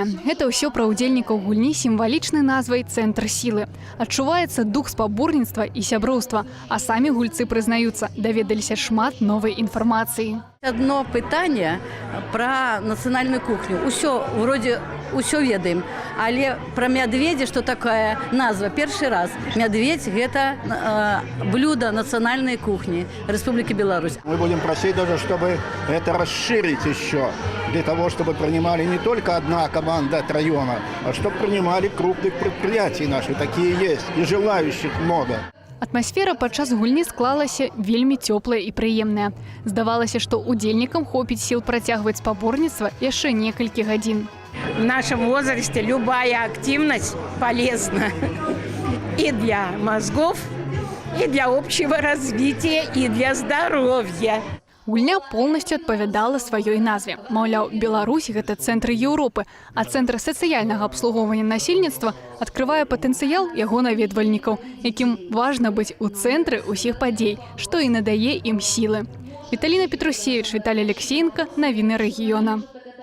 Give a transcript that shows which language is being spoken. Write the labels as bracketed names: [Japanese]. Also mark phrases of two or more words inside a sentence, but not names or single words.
[Belarusian] Гэта ўсё пра ўдзельнікаў гульні сімвалічнай назвай «Цэнтр сілы». Адчуваецца дух спаборніцтва і сяброўства, а самі гульцы прызнаюцца, даведаліся шмат новай інфармацыі. Одно пытанне про нацыянальную кухню. Усё ведаем. Але про медведя, [Russian] что такая [Belarusian] назва, [Russian] первый раз. Медведь – это блюдо национальной кухни Республики Беларусь. Мы будем просить даже, чтобы это расширить еще, для того, чтобы принимали не только одна команда от района, а чтобы принимали крупных предприятий наши. Такие есть, и желающих много. [Belarusian] Атмасфера падчас гульні склалася вельмі цёплая і прыемная. Здавалася, што удзельнікам хопіць сіл працягваць спаборніцтва яшчэ некалькі гадзін. [Russian] В нашем возрасте любая активность полезна и для мозгов, и для общего развития, и для здоровья. [Belarusian] Гульня полностью адпавядала сваёй назве. Маўляў, Беларусь – гэта цэнтр Еўропы, а цэнтр сацыяльнага абслугоўвання насельніцтва адкрывае патэнцыял яго наведвальнікаў, якім важна быць у цэнтры ўсіх падзей, што і надае ім сілы. Віталіна Петрусевіч, Віталій Алексеенко, навіны рэгіёна.